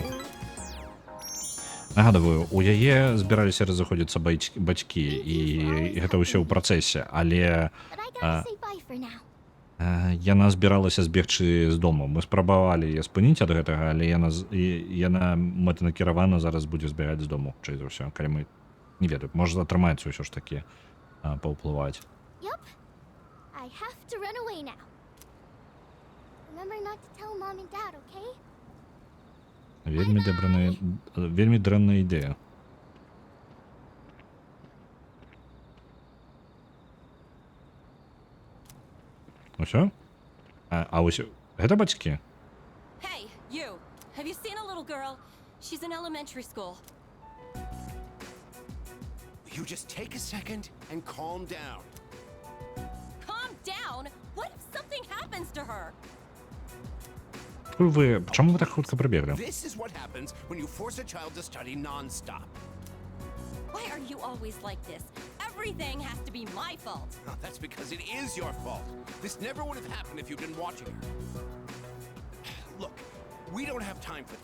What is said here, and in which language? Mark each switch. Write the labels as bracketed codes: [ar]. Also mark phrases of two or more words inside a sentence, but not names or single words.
[be] Нагадываю, у яе збіраліся разыходзіцца бацькі, і гэта ўсё ў працэсе, але яна збіралася збегчы з дому. Мы спрабавалі яе спыніць ад гэтага, але яна мэтанакіравана зараз будзе збегаць з дому, чай за ўсё, калі мы не ведаю, можа атрымаецца ўсё ж такі паўплываць. [en] Yup. I have to run away now. Remember not to tell Mom and Dad, okay? [be] Вельмі дрэнная ідэя. Усё? А ўсё... Гэта бацькі? [en] Hey, you! Have you seen a little girl? She's in elementary school. You just take a second and calm down. Calm down? What if something happens to her? [be] Чаму вы так хутка прыбеглі? [en] This is what happens when you force a child to study non-stop. Why are you always like this? Everything has to be my fault. Oh, that's because it is your fault. This never would have happened if you'd been watching her. Look, we don't have time for...